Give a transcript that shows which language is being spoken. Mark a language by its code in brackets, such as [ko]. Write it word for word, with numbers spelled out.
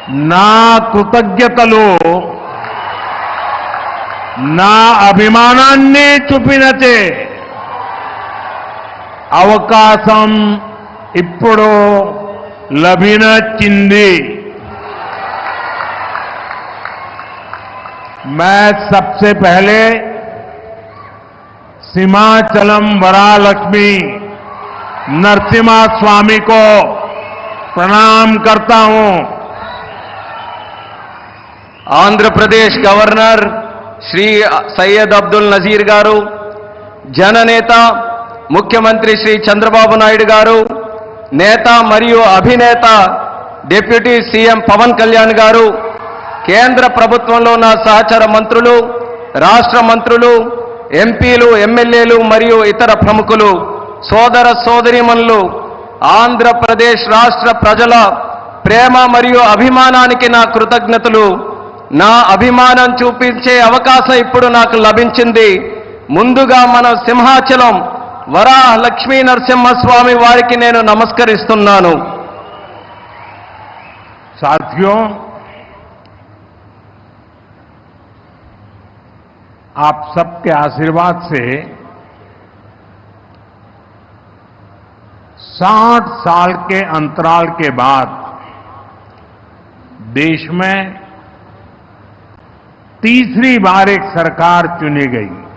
[te] నా కృతజ్ఞతలు నా అభిమానాన్ని చూపినచే అవకాశం ఇప్పుడు లభించింది। [hi] मैं सबसे पहले सिमाचलम वरालक्ष्मी नरसिम्हा स्वामी को प्रणाम करता हूं। आंध्र प्रदेश गवर्नर श्री सैयद अब्दुल नजीर गारू, जननेता मुख्यमंत्री श्री चंद्रबाबु नायडू गारू, नेता मरियु अभिनेता डिप्यूटी सीएम पवन कल्याण गारू, [te] కేంద్ర ప్రభుత్వంలో నా సహచర మంత్రులు, రాష్ట్ర మంత్రులు, ఎంపీలు, ఎమ్మెల్యేలు మరియు ఇతర ప్రముఖులు, సోదర సోదరీమణులు, ఆంధ్రప్రదేశ్ రాష్ట్ర ప్రజల ప్రేమ మరియు అభిమానానికి నా కృతజ్ఞతలు। నా అభిమానం చూపించే అవకాశం ఇప్పుడు నాకు లభించింది। ముందుగా మన సింహాచలం వరాహ లక్ష్మీ నరసింహస్వామి వారికి నేను నమస్కరిస్తున్నాను। [hi] సాథియో, आप सबके आशीर्वाद से साठ साल के अंतराल के बाद देश में तीसरी बार एक सरकार चुनी गई